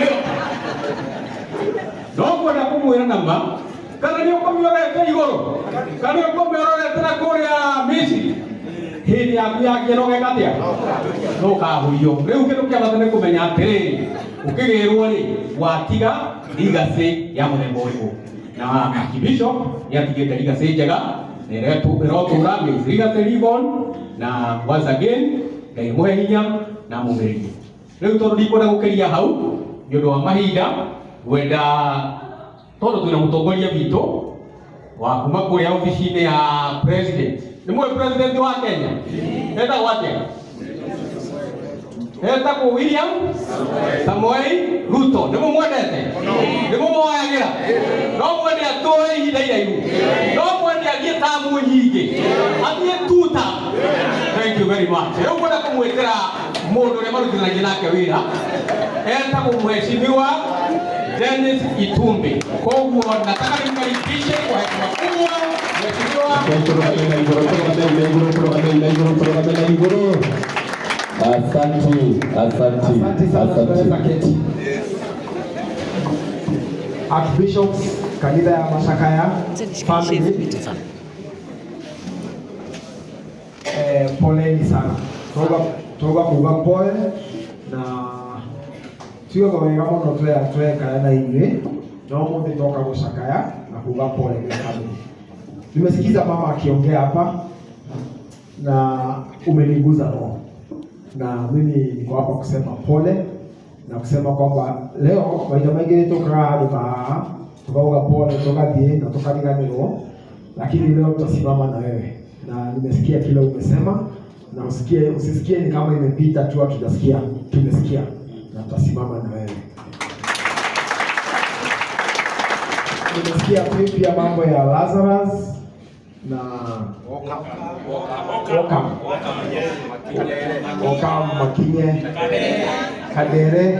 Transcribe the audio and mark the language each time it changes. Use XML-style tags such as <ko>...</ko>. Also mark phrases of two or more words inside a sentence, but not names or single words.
<ki>Nongwenda kũmwĩra nama, kana nĩ ũkũmĩorete igũrũ, kana nĩ ũkũmĩorete na kũrĩa Misiri, hĩndĩ yaku yakĩrogeka atĩa ndũkahũrio. Rĩu kĩndũ kĩa bata nĩ kũmenya atĩrĩrĩ, ũkĩgĩrwo rĩ watiga legacy ya mũthemba ũrĩkũ. Na Archbishop nĩatigĩte legacy njega na ĩrotũra Miss Legacy Livon, na</ki> <en>once again</en> <ki>Ngai mũhe hinya na mũmĩrĩrie. Rĩu tondũ ndikwenda gũkĩria hau nĩ ũndũ wa mahinda, gwenda tondũ twĩna mũtongoria witũ wa kuma kũrĩa ofici-inĩ ya president. Nĩ mũĩ president wa Kenya? Etagwo atĩa? Etagwo William Samoei Ruto. Nĩ mũmwendete? Nĩ mũmwoyagĩra? No mwende atũre ihinda iraihu? No mwende athiĩ tamu nyingĩ? Athiĩ tuta?</ki> <en>Thank you very much.</en> <ki>Rĩu ngwenda kũmwĩtĩra mũndũ ũrĩa marutithanagia nake wĩra, etagwo Mheshimiwa Dennis Itumbi.</ki> <sw>Koguo nataka nimkaribishe kwa heshima kubwa Mheshimiwa. Asante. Archbishop kanitha ya Mashakaya family, poleni sana.</sw> <ki>Toga kuuga pole na Tio wega muno tweka na inyuĩ no mũthĩ toka gũcakaya na kuga pole kwa family.</ki> <sw>Nimesikiza mama akiongea hapa na umeniguza roho, na mimi niko hapa kusema pole na kusema kwamba leo</sw> <ki>maita maingĩ tukaga handũ haha tukauga pole tugathiĩ na tukariganĩrwo,</ki> <sw>lakini leo tutasimama na wewe, na nimesikia kile umesema na usisikie ni kama imepita tu, hatujasikia, tumesikia na tutasimama na wewe. Nimesikia pia mambo ya Lazarus na Okam Makinye Kadere.</sw>